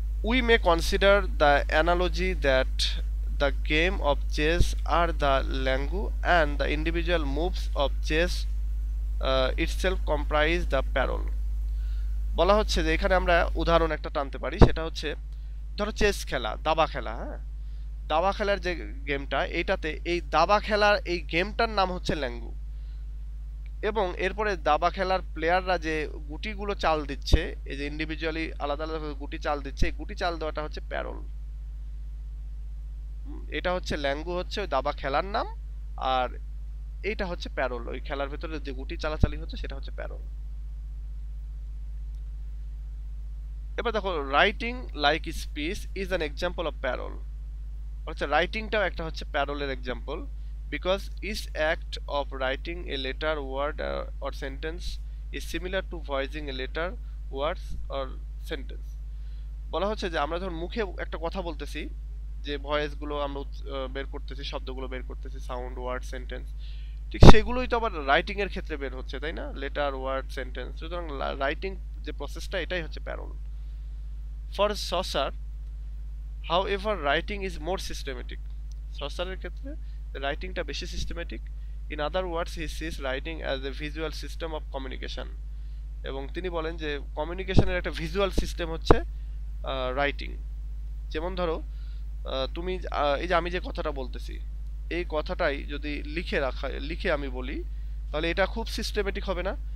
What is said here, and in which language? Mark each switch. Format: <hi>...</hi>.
<en>We may consider the analogy that the game of chess are the langu and the individual moves of chess itself comprise the parole.</en> <bn>বলা হচ্ছে যে এখানে আমরা উদাহরণ একটা টানতে পারি, সেটা হচ্ছে ধরো চেস খেলা, দাবা খেলা। হ্যাঁ, দাবা খেলার যে গেমটা, এইটাতে এই দাবা খেলার এই গেমটার নাম হচ্ছে ল্যাঙ্গু, এবং এরপরে দাবা খেলার প্লেয়াররা যে গুটিগুলো চাল দিচ্ছে, এই যে ইন্ডিভিজুয়ালি আলাদা আলাদা গুটি চাল দিচ্ছে, এই গুটি চাল দেওয়াটা হচ্ছে প্যারোল। এটা হচ্ছে ল্যাঙ্গু, হচ্ছে ওই দাবা খেলার নাম, আর এইটা হচ্ছে প্যারোল, ওই খেলার ভেতরে যে গুটি চালাচালি হচ্ছে সেটা হচ্ছে প্যারোল।</bn> <en>এবার দেখো, writing like speech is an example of parole.</en> <bn>হচ্ছে রাইটিংটাও একটা হচ্ছে প্যারোলের example,</bn> <en>because each act of writing a letter, word or sentence is similar to voicing a letter, words or sentence.</en> <bn>বলা হচ্ছে যে আমরা যখন মুখে একটা কথা বলতেছি, যে ভয়েসগুলো আমরা বের করতেছি, শব্দগুলো বের করতেছি, সাউন্ড, ওয়ার্ড, সেন্টেন্স, ঠিক সেগুলোই তো আবার রাইটিং এর ক্ষেত্রে বের হচ্ছে, তাই না? Letter, word, sentence. সুতরাং রাইটিং যে প্রসেসটা, এটাই হচ্ছে parole.</bn> <en>For Saussure, however, writing is more systematic.</en> <bn>সসারের ক্ষেত্রে রাইটিংটা বেশি systematic.</bn> <en>in other words, he sees writing as a visual system of communication,</en> <bn>এবং তিনি বলেন যে কমিউনিকেশনের একটা ভিজুয়াল সিস্টেম হচ্ছে রাইটিং। যেমন ধরো, তুমি এই যে আমি যে কথাটা বলতেছি, এই কথাটাই যদি লিখে আমি বলি, তাহলে এটা খুব সিস্টেমেটিক হবে না?</bn>